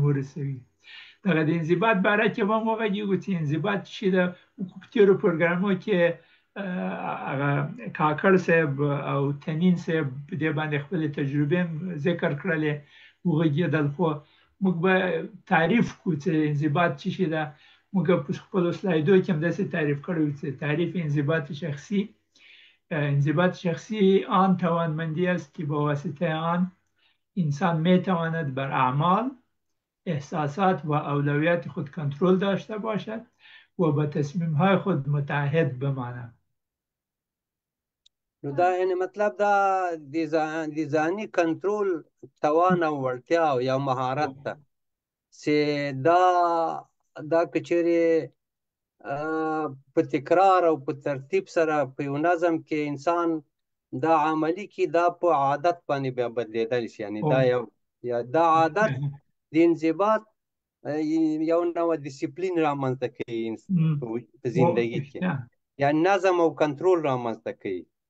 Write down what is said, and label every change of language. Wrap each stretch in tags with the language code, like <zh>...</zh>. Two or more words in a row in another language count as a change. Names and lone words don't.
<ps>ورسوي دغه د انضباط باره کې به هم وغږېږو چې انضباط څه شي ده په تېرو پروګرامونو کې هغه کاکړ صاحب او تنین صاحب په دې باندې خپلې تجربې ذکر کړلې وغږېدل خو موږ به تعریف کړو چې انضباط څه شي ده موږ په خپلو سلایدو کې هم داسې تعریف کړی و چې تعریف</ps> <fa>انضباط شخصی آن توانمندی است که با واسطه آن انسان میتواند بر اعمال احساسات و اولویت خود کنترل داشته باشد و به تصمیم‌های خود متعهد بماند</fa> <ps>نو دا یعنی مطلب دا د ځاني کنټرول توان او وړتیا یا مهارت ده چې دا کچېرې په تکرار او په ترتیب سره په یو نظم کې انسان دا عملی کې دا په عادت باندې بیا بدلیدل شي یعنی دا یو یا دا عادت د انضباط یو نوع ډیسپلین رامنځته کوي په زندگی کې یا نظم او کنټرول رامنځته کوي</ps>